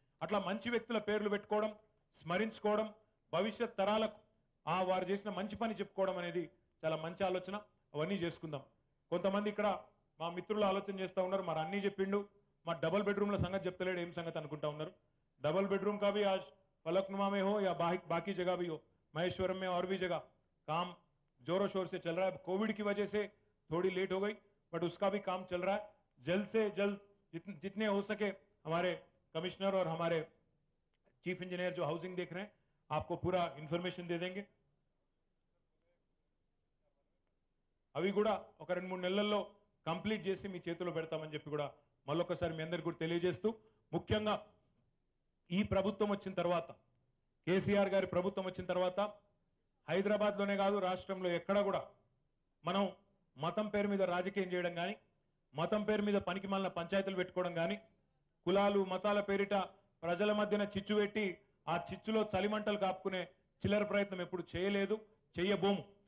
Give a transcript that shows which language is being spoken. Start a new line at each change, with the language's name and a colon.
Telugu: అట్లా మంచి వ్యక్తుల పేర్లు పెట్టుకోవడం, స్మరించుకోవడం, భవిష్యత్ తరాలకు వారు చేసిన మంచి పని చెప్పుకోవడం అనేది చాలా మంచి ఆలోచన. అవన్నీ చేసుకుందాం. కొంతమంది ఇక్కడ మా మిత్రులు ఆలోచన చేస్తూ ఉన్నారు, మరి అన్నీ చెప్పిండు, మా డబల్ బెడ్రూమ్ల సంగతి చెప్తలేడు, ఏం సంగతి అనుకుంటా ఉన్నారు.
Hindi: डबल बेडरूम का भी आज फलकनुमा में हो या बाकी जगह भी हो, महेश्वरम में और भी जगह काम जोरों शोर से चल रहा है. कोविड की वजह से थोड़ी लेट हो गई, बट उसका भी काम चल रहा है. जल्द से जल्द जितने हो सके हमारे कमिश्नर और हमारे चीफ इंजीनियर जो हाउसिंग देख रहे हैं आपको पूरा इंफॉर्मेशन दे देंगे.
Telugu: అవి కూడా ఒక 2-3 నెలల్లో కంప్లీట్ చేసి మీ చేతిలో పెడతామని చెప్పి కూడా మళ్ళొకసారి మీ అందరికీ కూడా తెలియజేస్తూ, ముఖ్యంగా ఈ ప్రభుత్వం వచ్చిన తర్వాత, కేసీఆర్ గారి ప్రభుత్వం వచ్చిన తర్వాత హైదరాబాద్లోనే కాదు రాష్ట్రంలో ఎక్కడ కూడా మనం మతం పేరు మీద రాజకీయం చేయడం కానీ, మతం పేరు మీద పనికిమాలిన పంచాయతీలు పెట్టుకోవడం కానీ, కులాలు మతాల పేరిట ప్రజల మధ్యన చిచ్చు పెట్టి ఆ చిచ్చులో చలిమంటలు కాపుకునే చిల్లర ప్రయత్నం ఎప్పుడు చేయలేదు, చెయ్యబోము.